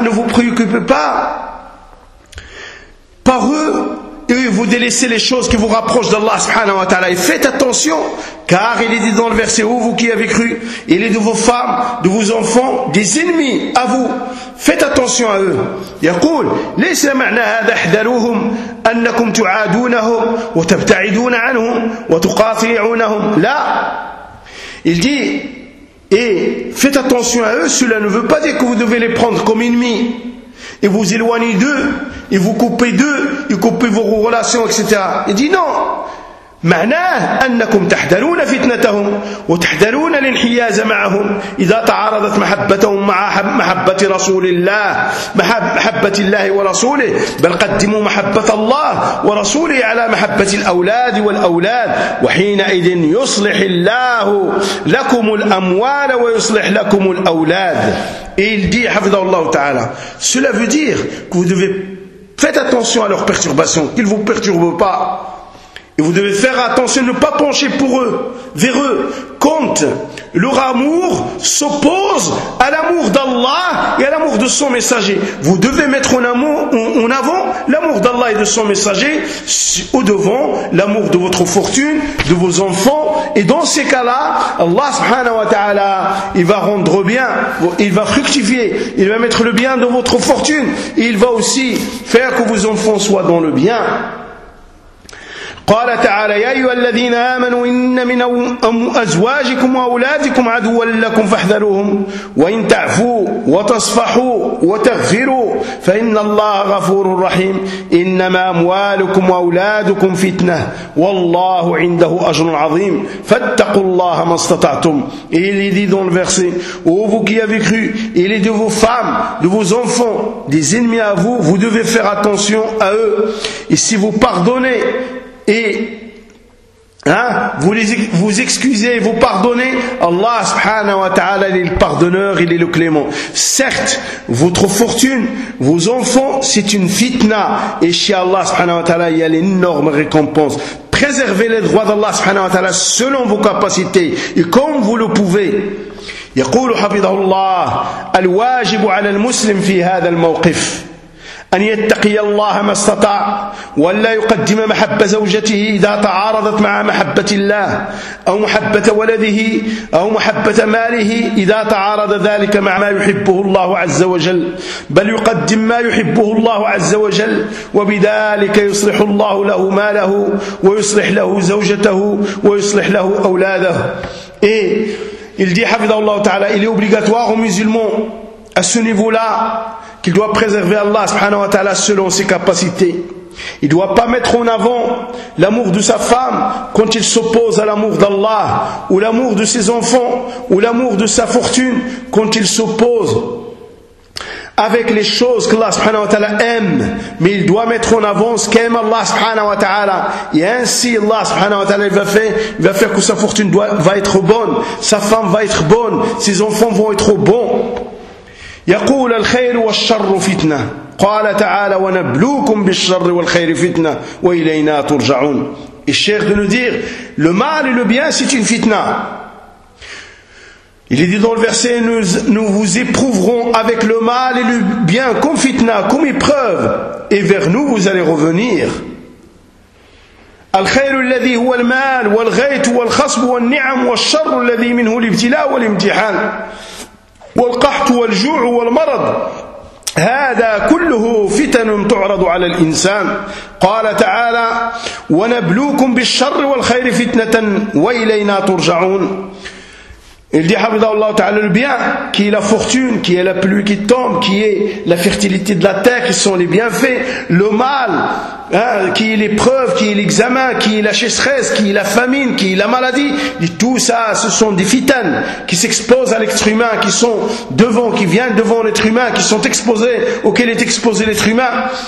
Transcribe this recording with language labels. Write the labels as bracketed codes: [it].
[fr] Ne vous préoccupez pas par eux, et vous délaissez les choses qui vous rapprochent d'Allah subhanahu wa ta'ala. Et faites attention, car il est dit dans le verset, où vous qui avez cru, il est de vos femmes, de vos enfants, des ennemis à vous. Faites attention à eux. [ar] يقول ليس معنى هذا احذروهم انكم تعادونهم وتبتعدون عنهم وتقاطعونهم. لا. [fr] Il dit, et faites attention à eux, cela ne veut pas dire que vous devez les prendre comme ennemis. Et vous éloignez d'eux, et vous coupez d'eux, et coupez vos relations, etc. Il dit non. [ar] معناه أنكم تحذرون فتنتهم وتحذرون الانحياز معهم إذا تعارضت محبتهم مع محبة رسول الله محبة الله ورسوله بل قدموا محبة الله ورسوله على محبة الأولاد والأولاد وحينئذ يصلح الله لكم الأموال ويصلح لكم الأولاد. [fr] Il dit, [ar] حفظه الله تعالى, [fr] cela veut dire que vous devez faites attention à leurs perturbations, qu'ils ne vous perturbent pas. Et vous devez faire attention, ne pas pencher pour eux, vers eux, quand leur amour s'oppose à l'amour d'Allah et à l'amour de son messager. Vous devez mettre en avant l'amour d'Allah et de son messager, au devant l'amour de votre fortune, de vos enfants. Et dans ces cas-là, Allah subhanahu wa ta'ala, il va rendre bien, il va fructifier, il va mettre le bien dans votre fortune, et il va aussi faire que vos enfants soient dans le bien. [ar] قال تعالى يا أيها الذين آمنوا إن من أزواجكم وأولادكم عدوا لكم فاحذروهم وإن تعفوا وتصفحوا وتغفروا فإن الله غفور رحيم إنما أموالكم وأولادكم فتنة والله عنده أجر عظيم فاتقوا الله ما استطعتم. [fr] Il est dit dans le verset, où vous qui avez cru, il est de vos femmes, de vos enfants, des ennemis à vous, vous devez faire attention à eux. Et si vous pardonnez et hein, vous excusez et vous pardonnez, Allah subhanahu wa ta'ala, il est le pardonneur, il est le clément. Certes, votre fortune, vos enfants, c'est une fitna. Et chez Allah subhanahu wa ta'ala, il y a l'énorme récompense. Préservez les droits d'Allah subhanahu wa ta'ala selon vos capacités et comme vous le pouvez. [ar] يقول حفظه الله الواجب على المسلم في هذا الموقف أن يتقي الله ما استطاع ولا يقدم محبة زوجته إذا تعارضت مع محبة الله أو محبة ولده أو محبة ماله إذا تعارض ذلك مع ما يحبه الله عز وجل بل يقدم ما يحبه الله عز وجل وبذلك يصلح الله له ماله ويصلح له زوجته ويصلح له أولاده. [fr] Il dit, [ar] حفظه الله تعالى, [fr] il est obligatoire aux musulmans à ce niveau-là qu'il doit préserver Allah subhanahu wa ta'ala selon ses capacités. Il ne doit pas mettre en avant l'amour de sa femme quand il s'oppose à l'amour d'Allah, ou l'amour de ses enfants, ou l'amour de sa fortune quand il s'oppose avec les choses que Allah subhanahu wa ta'ala aime, mais il doit mettre en avant ce qu'aime Allah subhanahu wa ta'ala. Et ainsi Allah subhanahu wa ta'ala va faire que sa fortune va être bonne, sa femme va être bonne, ses enfants vont être bons. [ar] يقول الخير والشر فتنة قال تعالى ونبلوكم بالشر والخير فتنة وإلينا ترجعون. [fr] Et Cheikh de nous dire, le mal et le bien c'est une fitna. Il est dit dans le verset, nous vous éprouverons avec le mal et le bien comme fitna, comme épreuve, et vers nous vous allez revenir. [ar] الخير الذي هو المال والغيث والخصب والنعم والشر الذي منه الابتلاء والامتحان والقحط والجوع والمرض هذا كله فتن تعرض على الإنسان. قال تعالى ونبلوكم بالشر والخير فتنة وإلينا ترجعون. [fr] Il dit, Habidallah Ta'ala, le bien, qui est la fortune, qui est la pluie qui tombe, qui est la fertilité de la terre, qui sont les bienfaits. Le mal, hein, qui est l'épreuve, qui est l'examen, qui est la chécheresse, qui est la famine, qui est la maladie. Il dit, tout ça, ce sont des fitanes qui s'exposent à l'être humain, qui sont devant, qui viennent devant l'être humain, qui sont exposés, auxquels est exposé l'être humain.